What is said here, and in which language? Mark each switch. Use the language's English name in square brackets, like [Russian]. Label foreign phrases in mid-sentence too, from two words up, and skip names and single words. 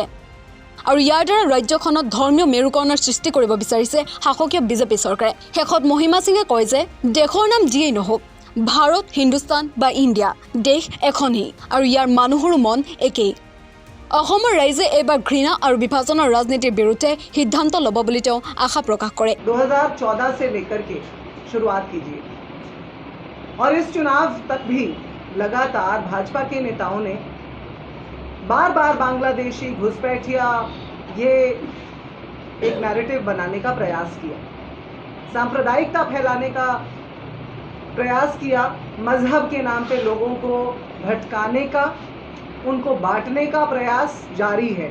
[Assamese] আৰু ইয়াৰ দ্বাৰা ৰাজ্যখনত ধৰ্মীয় মেৰুকৰণৰ সৃষ্টি কৰিব বিচাৰিছে শাসকীয় বিজেপি চৰকাৰে। শেষত মহিমা সিঙে কয় যে দেশৰ নাম যিয়েই নহওক, ভাৰত, হিন্দুস্তান বা ইণ্ডিয়া, দেশ এখনেই আৰু ইয়াৰ মানুহৰো মন একেই। অসমৰ ৰাইজে এইবাৰ ঘৃণা আৰু বিভাজনৰ ৰাজনীতিৰ বিৰুদ্ধে সিদ্ধান্ত ল'ব বুলি তেওঁ আশা প্ৰকাশ কৰে। [Hindi] 2014 से लेकर के शुरुआत कीजिए और इस चुनाव तक भी लगातार भाजपा के नेताओं ने बार बार बांग्लादेशी घुसपैठिया ये एक नैरेटिव बनाने का प्रयास किया, सांप्रदायिकता फैलाने का प्रयास किया, मजहब के नाम पे लोगों को भटकाने का, उनको बांटने का प्रयास जारी है।